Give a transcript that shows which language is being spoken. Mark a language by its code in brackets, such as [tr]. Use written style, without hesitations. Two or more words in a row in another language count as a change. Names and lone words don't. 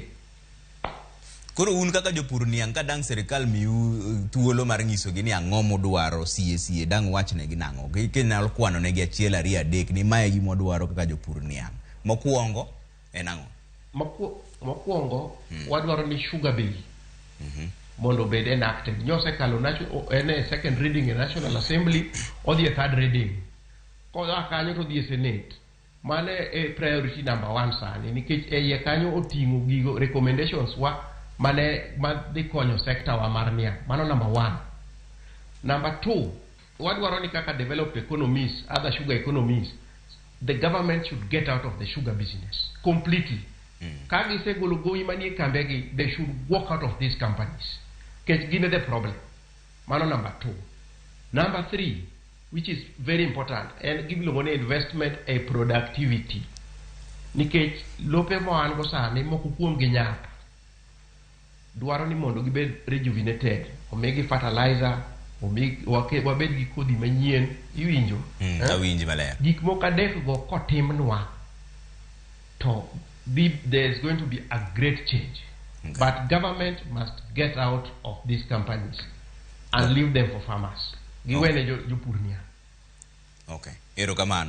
[luo] Koro un kaka jopur niang ka dang sirkal miu thuolo mar nyiso gi ni ang'o modwaro sie dang wachne gi nang'o ginyalo kwano ne gi achiel ariyo adek ni mae gima dwaro kaka jopur niang. Mokwongo en ang'o? Mokwongo wadwaro ni [en] sugar bill [luo] mondo bed enacted. Nyose kalo ene [en] second reading in National Assembly, [luo] odhi e [en] third reading. [luo] Koda kanyo to dhi e Senate. Mane e [en] priority number 1 [luo] sani nikech e iye kanyo oting'o gigo recommendations wa madhi konyo sector wa mar niang'. [en] Mano number 1. Number 2, [luo] wadwaro ni kaka [en] developed economies, other sugar economies, the government should get out of the sugar business completely. [luo] Kagi se golo goyi manie kambegi, [en] they should walk out of these companies. [luo] Kech gine [en] the problem. [luo] Mano number 2. [en] Number 3, which is very important, and give money investment a productivity. [luo] Nikech lope mo an go sani moko kuom gi nyap. Dwaro ni mondo gibed rejuvenated, omegi fertilizer, wabed gi kodhi manyien, iwinjo? Awinji maler. Gik moko adek go kotimnwa, [en] to there's going to be a great change. Okay. But government must get out of these companies and leave them for farmers. [luo] Giwene jopur niang'. Okay. Erokamano.